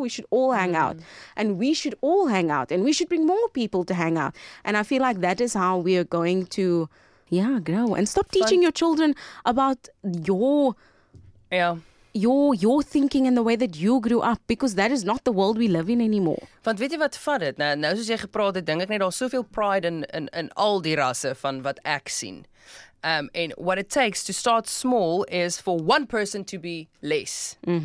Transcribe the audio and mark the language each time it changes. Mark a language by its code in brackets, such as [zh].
[en] We should all hang out, and we should all hang out, and we should bring more people to hang out. And I feel like that is how we are going to grow, and stop teaching your children about your thinking and the way that you grew up, because that is not the world we live in anymore. [af] Want weet jy wat vat dit? Nou soos jy gepraat het, dink ek net daar's soveel pride in al die rasse van wat ek sien. [en] And what it takes to start small is for one person to be less.